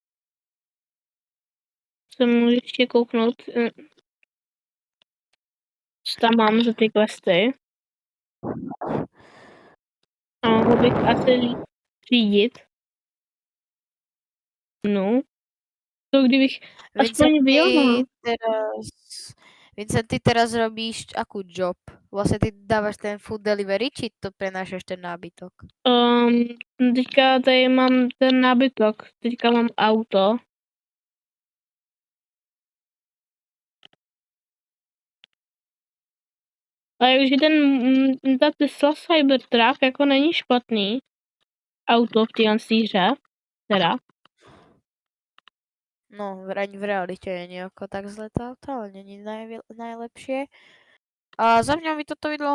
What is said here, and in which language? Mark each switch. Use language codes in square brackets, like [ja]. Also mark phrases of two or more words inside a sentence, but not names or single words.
[cs] Můžu ještě kouknout, co tam mám za ty questy. A mohl bych asi řídit. No. To kdybych aspoň vyjel. [sk] Vincent, ty teraz robíš akú job? Vlastne ty dávaš ten [en] food delivery, [sk] či to prenášaš ten nábytok? [cs] Teďka tady mám ten nábytok. Teďka mám auto. A jakože ta Tesla Cybertruck jako není špatný auto v téhle hře, teda. No, [sk] v realite je nejako tak zle to auto, ale není najlepšie. A za mňa by toto video